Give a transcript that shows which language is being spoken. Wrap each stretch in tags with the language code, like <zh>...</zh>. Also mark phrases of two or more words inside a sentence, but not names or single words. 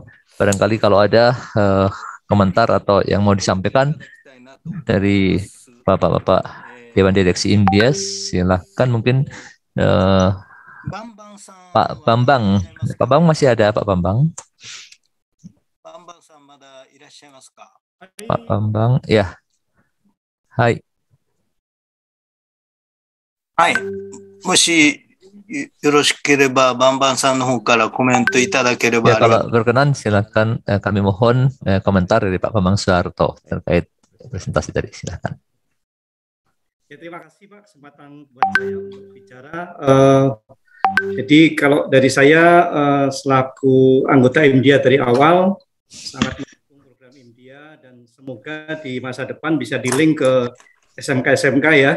<id>Barangkali kalau ada komentar atau yang mau disampaikan dari Bapak-Bapak Dewan Direksi India, silakan mungkin Pak Bambang. Pak Bambang masih ada, Pak Bambang? Pak Bambang, ya.</id> <ja>Hai. Hai. もしよろしければ、バンバンさんの方からコメントいただければ。</ja> <id>Ya, kalau berkenan, silakan kami mohon komentar dari Pak Bambang Soeharto terkait presentasi tadi. Silakan. Ya, terima kasih Pak kesempatan buat saya untuk bicara. Jadi kalau dari saya selaku anggota India dari awal sangat mendukung program India dan semoga di masa depan bisa di-link ke SMK-SMK ya.</id>